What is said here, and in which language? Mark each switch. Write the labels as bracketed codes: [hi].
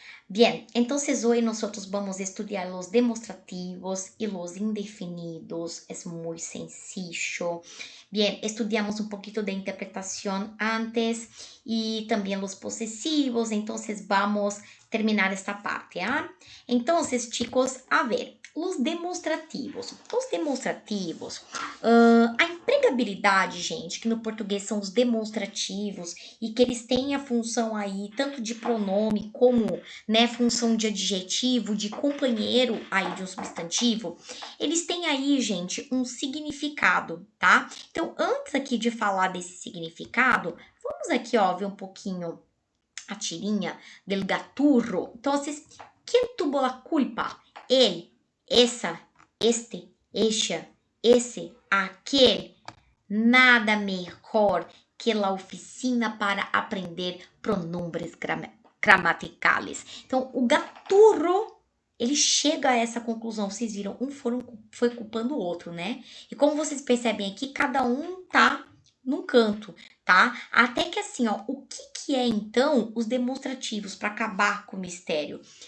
[es] Bien, entonces hoy nosotros vamos a estudiar los demostrativos y los indefinidos. Es muy sencillo. Bien, estudiamos un poquito de interpretación antes y también los posesivos, entonces vamos a terminar esta parte, ¿ah? Entonces, chicos, a ver, [pt] os demonstrativos. Os demonstrativos, a empregabilidade, gente, que no português são os demonstrativos e que eles têm a função aí tanto de pronome como, né, função de adjetivo, de companheiro aí de um substantivo, eles têm aí, gente, um significado, tá? Então, antes aqui de falar desse significado, vamos aqui, ó, ver um pouquinho a tirinha del gaturro. Então, [es] quem tuvo la culpa? [pt] Ele, essa, este, esta, esse, aquele. [es] Nada mejor que [pt] a oficina [es] para aprender pronombres gramaticales. [pt] Então, o gaturro, ele chega a essa conclusão. Vocês viram, foi culpando o outro, né? E como vocês percebem aqui, cada um tá num canto, tá? Até que assim, ó, o que é então os demonstrativos para acabar com o mistério?